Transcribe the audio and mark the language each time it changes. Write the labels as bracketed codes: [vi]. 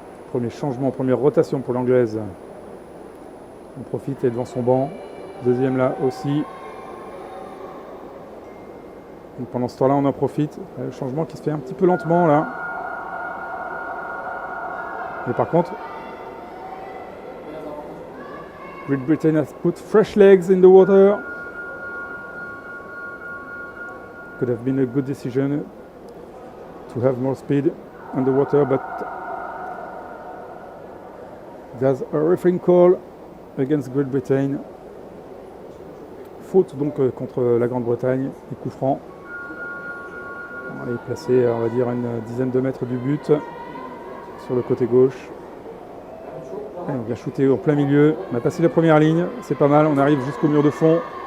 [fr] Premier changement, première rotation pour l'Anglaise. On profite, elle est devant son banc. Deuxième là aussi. Donc pendant ce temps-là, on en profite. Le changement qui se fait un petit peu lentement là. Mais par contre, [en] Great Britain has put fresh legs in the water. Could have been a good decision to have more speed on the water, but there's a refereeing call against Great Britain. [fr] Faute donc contre la Grande-Bretagne, et coup franc. On est placé, on va dire, une dizaine de mètres du but, sur le côté gauche. Et on vient shooter en plein milieu. On a passé la première ligne, c'est pas mal. On arrive jusqu'au mur de fond.